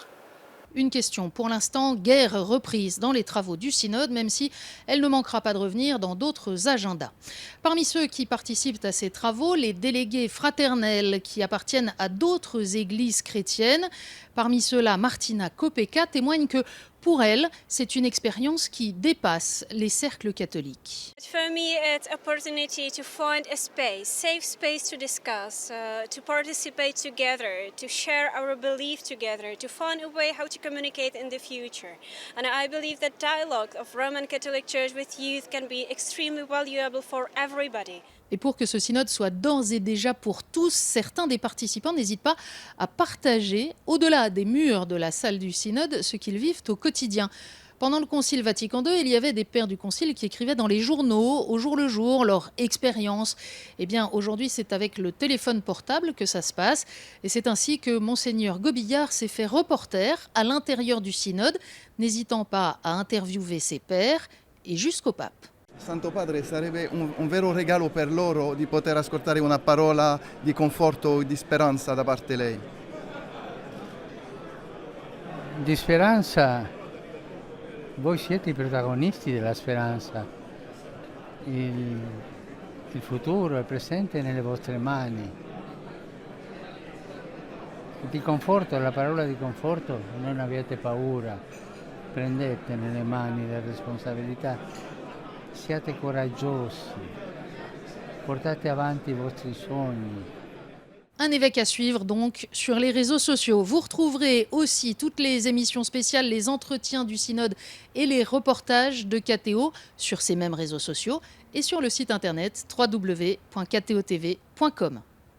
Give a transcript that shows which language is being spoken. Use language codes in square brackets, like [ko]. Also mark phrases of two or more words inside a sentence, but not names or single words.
[fr] Une question pour l'instant guère reprise dans les travaux du synode, même si elle ne manquera pas de revenir dans d'autres agendas. Parmi ceux qui participent à ces travaux, les délégués fraternels qui appartiennent à d'autres églises chrétiennes. Parmi ceux-là, Martina Kopeka témoigne que pour elle, c'est une expérience qui dépasse les cercles catholiques. [en] For me, it's an opportunity to find a space, safe space to discuss, to participate together, to share our belief together, to find a way how to communicate in the future. And I believe that dialogue of Roman Catholic Church with youth can be extremely valuable for everybody. [fr] Et pour que ce synode soit d'ores et déjà pour tous, certains des participants n'hésitent pas à partager, au-delà des murs de la salle du synode, ce qu'ils vivent au quotidien. Pendant le Concile Vatican II, il y avait des pères du Concile qui écrivaient dans les journaux, au jour le jour, leur expérience. Eh bien, aujourd'hui, c'est avec le téléphone portable que ça se passe. Et c'est ainsi que Monseigneur Gobillard s'est fait reporter à l'intérieur du synode, n'hésitant pas à interviewer ses pères et jusqu'au pape. [it] Santo Padre, sarebbe un vero regalo per loro di poter ascoltare una parola di conforto e di speranza da parte lei. Di speranza, voi siete i protagonisti della speranza. Il futuro, il presente è nelle vostre mani. Di conforto, la parola di conforto, non abbiate paura, prendete nelle mani la responsabilità. Siate coraggiosi, portate avanti i vostri sogni. [fr] Un évêque à suivre donc sur les réseaux sociaux. Vous retrouverez aussi toutes les émissions spéciales, les entretiens du synode et les reportages de KTO sur ces mêmes réseaux sociaux et sur le site internet www.ktotv.com.